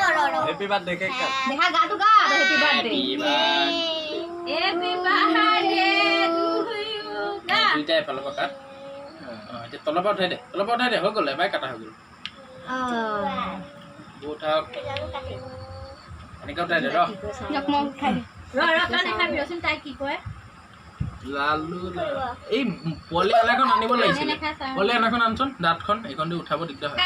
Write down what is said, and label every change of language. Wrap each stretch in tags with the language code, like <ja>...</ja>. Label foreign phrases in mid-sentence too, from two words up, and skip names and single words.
<en>happy birthday</en> <hi>केक काट देखा गा तो गा</hi> <en>happy birthday to you</en> <hi>गा</hi> <as>দুইটা এফালৰ পৰা কাট এতিয়া তলৰ পৰা উঠাই দে হৈ গ'ল এবাৰ কাটা হৈ গ'ল উঠাওক এনেকৈ উঠাই দে ৰ জকমক খাই তই দেখাবি ৰচোন তাই কি কয় লালু এই পলি আনাখন আনিব লাগিছিল পলি আনাখন আনচোন দাঁতখন এইখন দি উঠাব দিগদাৰ হয়</as>